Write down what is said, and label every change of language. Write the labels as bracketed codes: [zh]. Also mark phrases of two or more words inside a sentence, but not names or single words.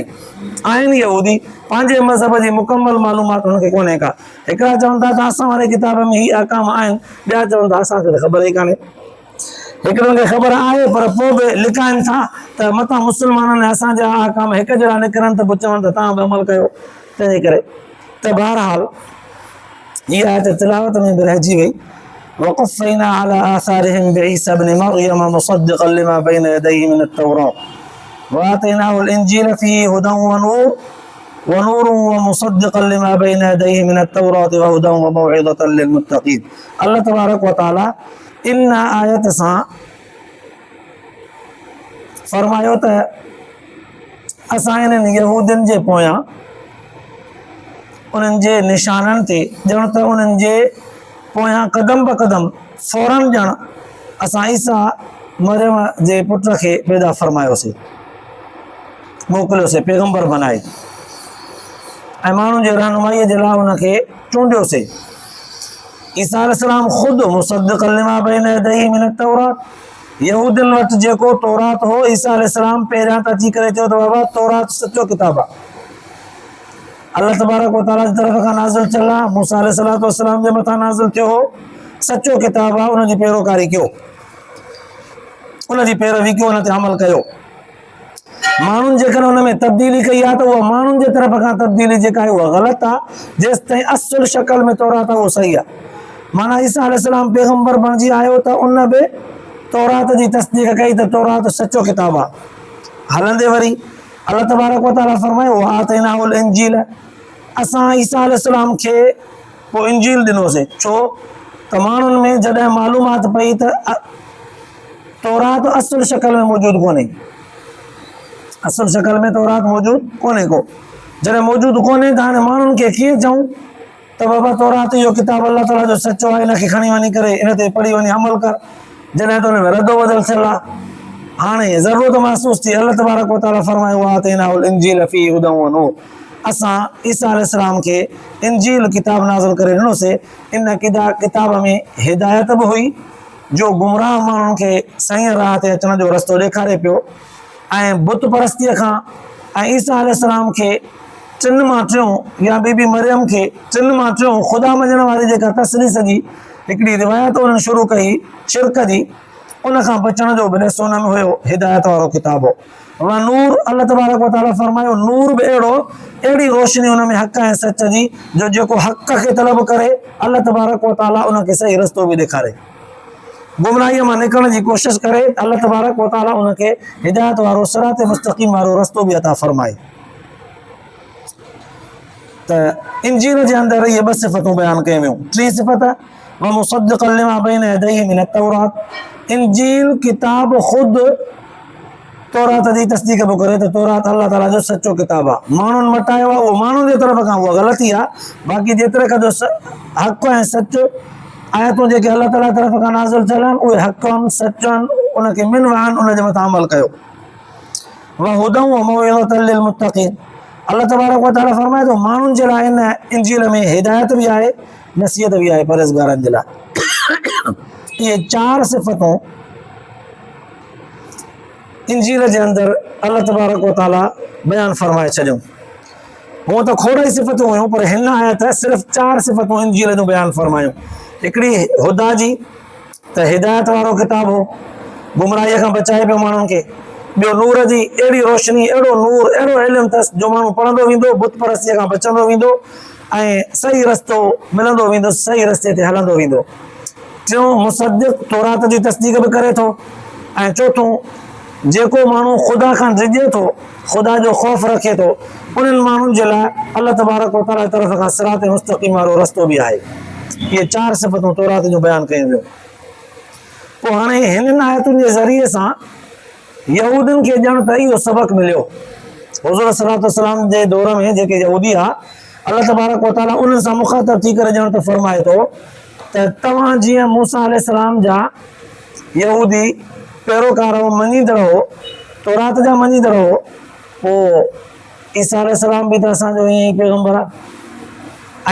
[sd] आहिनि यहूदी, पंहिंजे मज़हब जी मुकमल मालूमात हुनखे कोन्हे का, हिकिड़ा चवनि था त असां वारे किताब में ही अहकाम आहिनि, ॿिया चवनि था असांखे त ख़बर ई कान्हे। हिकिड़नि खे ख़बर आहे पर पोइ बि लिकाइनि था त मथां मुस्लमाननि असांजा अहकाम हिकु जहिड़ा निकिरनि त पोइ चवनि त तव्हां बि अमल कयो, तंहिंजे करे त बहरहाल इहा आयत तिलावत में बि रहिजी वई। [ar] وقفينا على آثارهم بعيسى ابن مريم مصدقا لما بين يديه من التوراة وآتيناه الإنجيل فيه هدى ونور ومصدقا لما بين يديه من التوراة وهدى وموعظة للمتقين. الله تبارك وتعالى [sd] इन आयत सां फरमायो त असां इन्हनि यहूदियुनि जे पोयां उन्हनि जे निशाननि ते ॼण त उन्हनि जे पोयां कदम ब कदम फौरन ॼण असां ईसा मरियम जे पुट खे पैदा फरमायोसीं, मोकिलियोसीं पैगंबर बनाए ऐं माण्हुनि जे रहनुमाईअ जे लाइ उनखे चूंडियोसीं। ईसा अलैहिस्सलाम ख़ुदि [ar] مصدقا لما بين يديه من التوراة, [sd] यहूदियुनि वटि जेको तौरात हो, ईसा अलैहिस्सलाम पहिरियां त अची करे चयो त बाबा तौरात सचो किताब आहे, [ar] الله تبارك وتعالى [sd] जी तरफ़ खां नाज़िल थियल आहे, मूसा अलैहिस्सलाम जे मथां नाज़िल थियो हो, सचो किताब आहे, उनजी पैरोकारी कयो, उनजी पैरवी कयो, उन ते अमल कयो। माण्हुनि जेकॾहिं हुन में तब्दीली कई आहे त उहा माण्हुनि जे तरफ़ खां तब्दीली जेका आहे उहा ग़लति आहे, जेसि ताईं असुल शक्ल में तौरात आहे उहो सही आहे। माना ईसा अलैहिस्सलाम पैगंबर बणिजी आयो त उन बि तौरात जी तस्दीक़ कई त तौरात सचो किताब आहे। हलंदे वरी [ar] الله تبارك وتعالى [sd] फरमायो [ar] وآتيناه الإنجيل, [sd] असां ईसा अलैहिस्सलाम खे पोइ इंजील ॾिनोसीं, छो त माण्हुनि में जॾहिं मालूमात पई त तौरात असुल शक्ल में मौजूदु कोन्हे, असुल शक्ल में तौरात मौजूदु कोन्हे को, जॾहिं मौजूदु कोन्हे त हाणे माण्हुनि खे कीअं चऊं त बाबा तौरात इहो किताब अल्लाह ताला जो सचो आहे, हिनखे खणी वञी करे इन ते पढ़ी वञी अमल कर, जॾहिं त हुन में रदो बदल थियल आहे। हाणे ज़रूरत महसूस थी, [ar] الله تبارك وتعالى [sd] फरमायो [ar] وآتيناه الإنجيل فيه هدى ونور, [sd] असां ईसा अलैहिस्सलाम खे इंजील किताब नाज़िल करे ॾिनोसीं। इन किताब में हिदायत बि हुई जो गुमराह माण्हुनि खे सही राह ते अचण जो रस्तो ॾेखारे पियो, ऐं बुत परस्तीअ खां ऐं ईसा अलैहिस्सलाम खे टिनि मां टियों या बीबी मरियम खे टिनि मां टियों ख़ुदा मञण वारी जेका तसलीस जी हिकिड़ी रिवायत उन्हनि शुरू कई शिरक जी, उन खां बचण जो बि ॾिसो हुन में हुयो हिदायत वारो किताब हो। व नूर, [ar] الله تبارك وتعالى [sd] फरमायो नूर बि अहिड़ी रोशनी हुन में हक़ ऐं सच जी, जो जेको हक़ खे तलब करे [ar] الله تبارك وتعالى [sd] उनखे सही रस्तो बि ॾेखारे, गुमराहीअ मां निकिरण जी कोशिशि करे [ar] الله تبارك وتعالى [sd] उनखे हिदायत वारो [ar] صراط مستقيم [sd] वारो रस्तो बि अता फरमाए। त इंजील जे अंदरि इहे 2 सिफ़तूं बयान कयूं वियूं। 3 सिफ़त [ar] ومصدقا لما بين يديه من التوراة, [sd] इंजील किताब ख़ुद तौरात जी तस्दीक बि करे त तौरात अल्लाह ताला जो सचो किताब आहे। माण्हुनि मटायो आहे उहो माण्हुनि जे तरफ़ खां उहा ग़लती आहे, बाक़ी जेतिरे खां जो हक़ ऐं सच आयतूं जेके अल्लाह ताला तरफ़ खां नाज़िल थियल आहिनि उहे हक़ आहिनि, सच आहिनि, उनखे मिन आहिनि, उनजे मथां अमल कयो। [ar] وهدى وموعظة للمتقين, الله تبارك وتعالى [sd] फरमाए थो माण्हुनि जे लाइ इन इंजील में हिदायत बि आहे, नसीहत बि आहे परहेज़गारनि जे लाइ। इहे 4 सिफ़तूं इंजील जे अंदरि अल्लाह तबारक व तआला बयान फरमाए छॾियूं। हूअं त खोड़ ई सिफ़तूं हुयूं, पर हिन आयत सिर्फ़ 4 सिफ़तूं इंजील जूं बयान फरमायूं। हिकिड़ी हुदा जी, त हिदायत वारो किताब हो, गुमराहीअ खां बचाए पियो माण्हुनि खे। ॿियो नूर जी, अहिड़ी रोशनी, अहिड़ो नूर, अहिड़ो इल्मु अथसि जो माण्हू पढ़ंदो वेंदो, बुत परस्तीअ खां बचंदो वेंदो ऐं सही रस्तो मिलंदो वेंदो, सही रस्ते ते हलंदो वेंदो। टियों मुसद्दिक़, तौरात जी तस्दीक बि करे थो। ऐं चौथों, जेको माण्हू ख़ुदा खां डिॼे थो, ख़ुदा जो ख़ौफ़ रखे थो, उन्हनि माण्हुनि जे लाइ [ar] الله تبارك وتعالى [sd] जी तरफ़ खां [ar] صراط مستقيم [sd] वारो रस्तो बि आहे। इहे 4 सिफ़तूं तौरात जूं बयान कयूं वियूं। पोइ हाणे हिननि आयतुनि जे ज़रिए सां यहूदियुनि खे ॼण त इहो सबक़ मिलियो। हुज़ूर [ar] صلى الله عليه وسلم [sd] जे दौर में जेके यहूदी आहे, [ar] الله تبارك وتعالى [sd] उन्हनि सां मुख़ातब थी करे ॼण त फरमाए थो त तव्हां जीअं मूसा अलैहिस्सलाम जा यहूदी पैरोकार हो, मञीदड़ हो, तौरात जा मञीदड़ हो, पोइ ईसा अलैहिस्सलाम बि त असांजो ईअं ई पैगम्बर आहे।